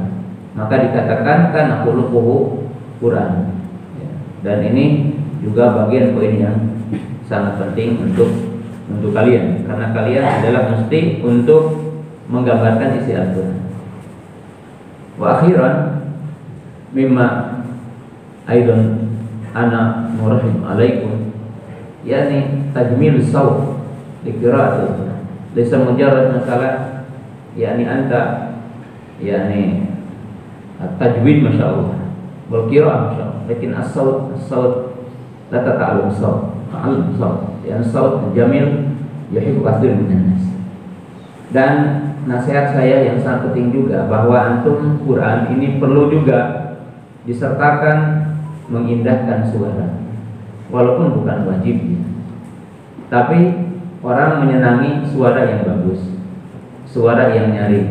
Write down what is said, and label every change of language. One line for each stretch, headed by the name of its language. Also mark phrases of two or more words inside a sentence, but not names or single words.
Indonesian: Maka dikatakan
Arabic: كان خلقه قرآن.
Indonesian: Dan ini juga bagian poin yang sangat penting untuk kalian, karena kalian adalah mesti untuk menggambarkan isi Al-Quran.
Arabic: وأخيرا مما أيضا أنا مراحم عليكم، يعني تجميل صوت لقراءة القرآن. ليس مجرد مسألة يعني أنت يعني التجويد ما شاء الله والقراءة ما شاء الله، لكن الصوت لا تتعلم صوت، تعلم صوت، يعني صوت جميل يحب كثير من الناس.
Indonesian: Dan nasihat saya yang sangat penting juga bahwa antum Quran ini perlu juga disertakan mengindahkan suara, walaupun bukan wajib ya. Tapi orang menyenangi suara yang bagus, suara yang nyaring.